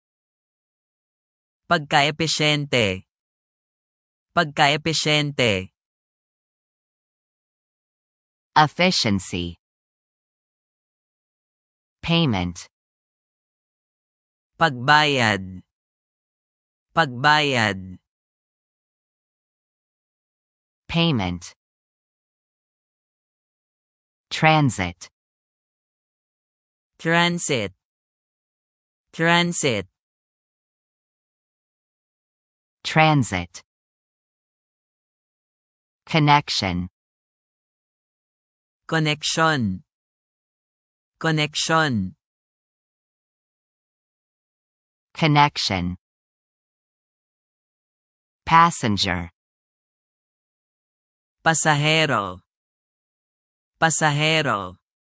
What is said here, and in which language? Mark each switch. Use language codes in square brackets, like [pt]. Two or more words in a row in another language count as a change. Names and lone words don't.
[tl] Pagkaepesyente. Pagkaepesyente. [en] Efficiency. Payment. [tl] Pagbayad. Pagbayad. [en] Payment. Transit. Transit. Transit. Transit. Connection. [tl] Koneksyon. Koneksyon. [en] Connection. Passenger. [tl] Pasahero. Pasahero.